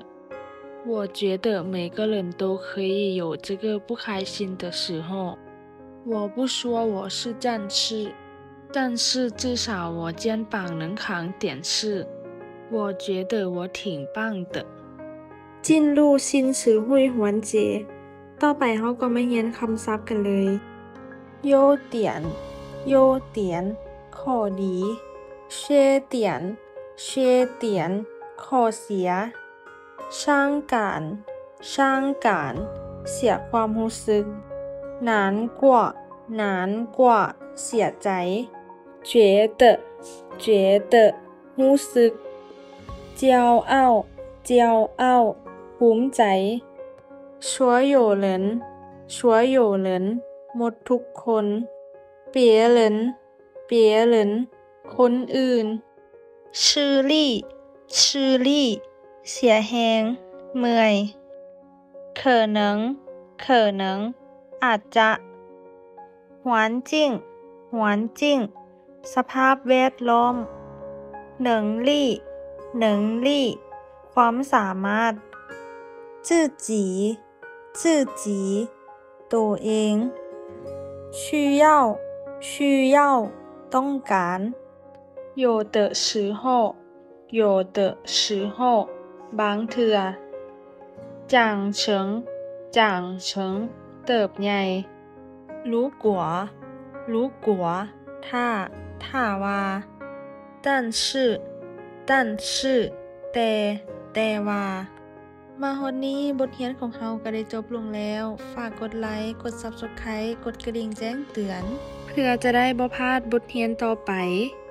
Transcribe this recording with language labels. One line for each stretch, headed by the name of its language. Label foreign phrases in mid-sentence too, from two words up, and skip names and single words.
Chinese: 我觉得每个人都可以有这个不开心的时候。我不说我是战士，但是至少我肩膀能扛点事。我觉得我挺棒的。进入新词汇环节，
Thai: ต่อไปเราก็มาเรียนคำศัพท์กันเลย
Chinese: 优点优点
Thai: ข้อดี
Chinese: 缺点缺点
Thai: ข้อเสี
Chinese: ย伤感伤感เสียความรู้สึก难过难过เสียใจ觉得觉得รู้สึ ก骄傲骄傲ภูมิใจ所有人所有人
Thai: หมดทุก
Chinese: คน别人别人
Thai: คนอื่น
Chinese: 吃力吃力
Thai: เสียแรงเมื่อย
Chinese: 可能可能อาจจะ环境环境สภาพแวดล้อม能力能力ความสามารถ自己自己ตัวเอง需要需要ต้องการ 有的时候有的时候
Thai: บางเทื่อ
Chinese: 长成长成
Thai: เติบใหญ่
Chinese: 如果如果
Thai: ถ้าถ้าว่า
Chinese: 但是但是
Thai: แต่ว่ามาฮอดนี้บทเรียนของเราก็ได้จบลงแล้ว ฝากกดไลค์ กด Subscribe กดกระดิ่งแจ้งเตือน เพื่อจะได้บ่พลาดบทเรียนต่อไป